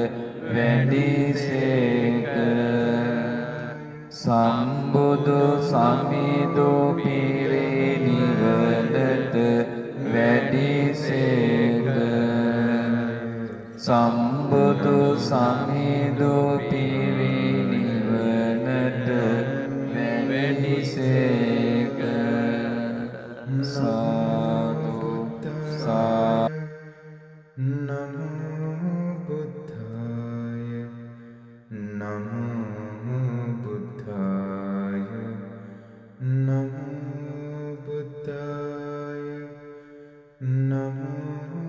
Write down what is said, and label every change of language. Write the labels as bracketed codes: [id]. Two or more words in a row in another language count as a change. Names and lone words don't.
[si] වැඩිසේක සම්බුදු සමිඳු පිරිනිවනට වැඩිසේක සම්බුදු සමිඳු පිරිනිවනට වැඩිසේක සාදු සාදු [pi] නමෝ බුද්ධාය නමෝ බුද්ධාය නමෝ බුද්ධාය නමෝ